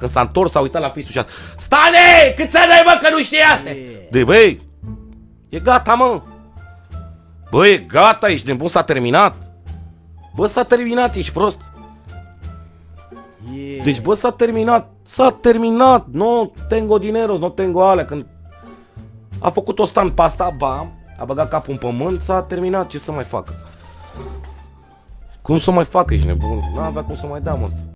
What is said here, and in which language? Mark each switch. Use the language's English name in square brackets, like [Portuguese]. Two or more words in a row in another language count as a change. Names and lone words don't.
[Romanian] Când s-a întors, s-a uitat la fitul și a... Stane! Câți ani ai, mă, că nu știi astea? Deci, băi, e gata, mă. Băi, e gata, ești nebun, s-a terminat. Bă, s-a terminat, ești prost. Deci, bă, s-a terminat. S-a terminat. [Spanish] No tengo dinero, no tengo alea. [Romanian] Când a făcut o Stan pe asta, bam, a băgat capul în pământ, s-a terminat. Ce să mai facă? Cum să mai facă, ești nebun? N-avea cum să mai dea, mă.